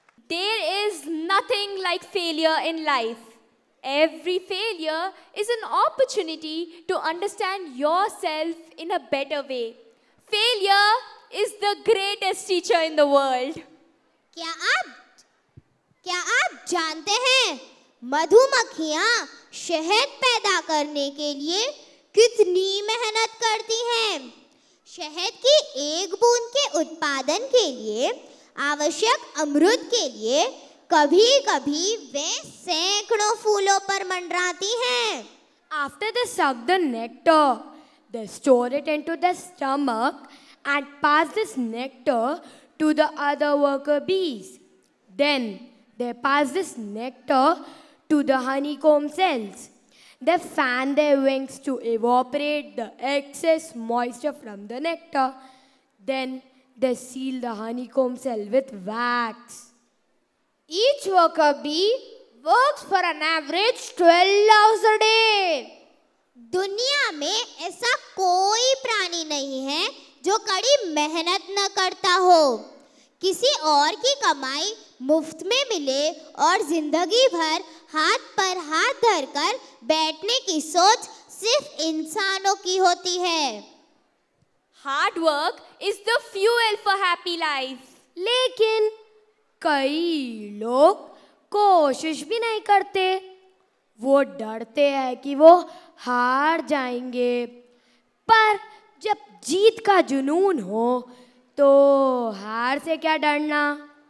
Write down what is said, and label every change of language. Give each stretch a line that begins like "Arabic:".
English: There is nothing like failure in life. Every failure is an opportunity to understand yourself in a better way. Failure is the greatest teacher in the world.
Hindi: क्या आप जानते हैं मधुमक्खियाँ शहद पैदा करने के लिए कितनी मेहनत करती हैं? शहद की एक बूंद के उत्पादन के लिए आवश्यक अमृत के लिए कभी-कभी वे सैकड़ों फूलों पर मंडराती हैं।
English: After they suck the nectar, they store it into the stomach and pass this nectar to the other worker bees. Then they pass this nectar to the honeycomb cells. They fan their wings to evaporate the excess moisture from the nectar. Then they seal the honeycomb cell with wax. Each worker bee works for an average 12 hours a day.
Hindi: दुनिया में ऐसा कोई प्राणी नहीं है जो कड़ी मेहनत न करता हो। किसी और की कमाई मुफ्त में मिले और जिंदगी भर हाथ पर हाथ धरकर बैठने की सोच सिर्फ इंसानों की होती है।
English: Hard work is the fuel for happy life.
Hindi: लेकिन कई लोग कोशिश भी नहीं करते। वो डरते हैं कि वो हार जाएंगे। पर जब जीत का जुनून हो तो हार से क्या डरना।